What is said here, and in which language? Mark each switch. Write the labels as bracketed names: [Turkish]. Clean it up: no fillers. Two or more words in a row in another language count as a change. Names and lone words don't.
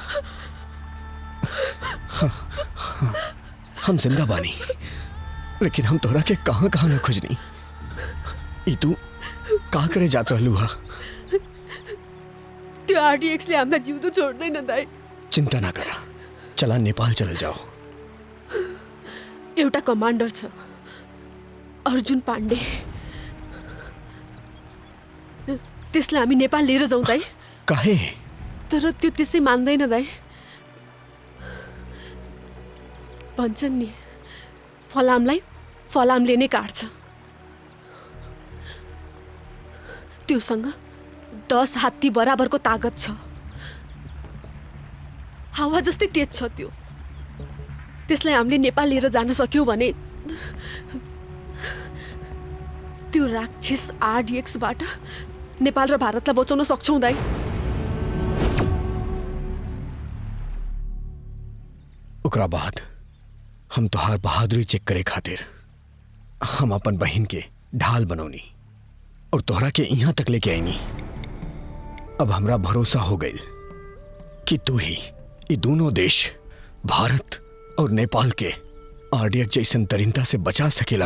[Bhojpuri] हम जिंदा बानी, लेकिन हम तोरा के कहां कहां न खोजनी। ई तू का करे जात रहलू हा? [Nepali] त्यो आरडीएक्सले हामीलाई जिउँदो छोड्दैन दाइ। [Bhojpuri] चिंता ना करा, चला नेपाल चल जाओ। [Nepali] एउटा कमान्डर छ, अर्जुन पाण्डे, त्यसलाई हामी नेपाल लिएर जाउँ दाइ। [Bhojpuri] काहे? [Nepali] तर त्यो त्यसै मान्दैन दाइ। भन्छन् नि, फलामलाई फलामले नै काट्छ। त्योसँग 10 हात्ती बराबरको तागत छ। हावा जस्तै तेज छ त्यो। त्यसलाई हामीले नेपाल लिएर जान सक्यौँ भने त्यो राक्षस आरडीएक्सबाट नेपाल र भारतलाई बचाउन सक्छौँ दाइ। [Bhojpuri] ओकरा बाद हम तोहार बहादुरी चेक करे खातिर हम अपन बहन के ढाल बनौनी और तोहरा के यहाँ तक लेके आईनी। अब हमरा भरोसा हो गई कि तू ही ये दोनों देश भारत और नेपाल के आरडीएक्स जैसन तरीनता से बचा सकेला।